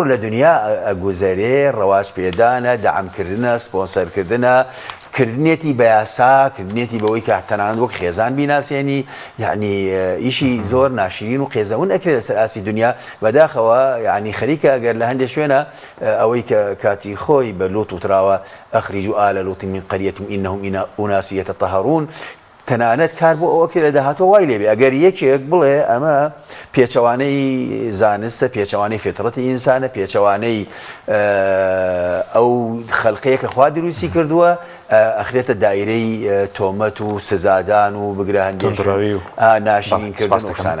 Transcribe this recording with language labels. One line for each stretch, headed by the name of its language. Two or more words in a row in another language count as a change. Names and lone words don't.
Central Kurdish: لە دنیا ئەگوزەرێ ڕەواج پێدانە دەعامکردنە سپۆنسەرکردنە کردنێتی بە یاسا کردنێتی بەوەی کە تەنانەت وەک خێزان بیناسیێنی یعنی ئیشی زۆر ناشرین و قێزەون ئەکرێت لەسەر ئاسی دنیا بەداخەوە یعنی خەریکە ئەگەر لە هەندێک شوێنە ئەوەی کە کاتی خۆی بە لۆت وتراوە
Arabic: ئەخریج آل لوط من قرية إنهم أناس يتطهرون
Central Kurdish: تەنانەت کار بۆ ئەوە کرد لە داهاتوە وای لێبێ ئەگەر یەکێک بڵێ ئەمە پێچەوانەی زانستە پێچەوانەی فێتڕەتی ئینسانە پێچەوانەی ئەو خەڵقەیە کە خوا دروستی کردووە ئەخرێتە دایرەی تۆمەت و سزادان و بگرە هەندێک ناشرینکردن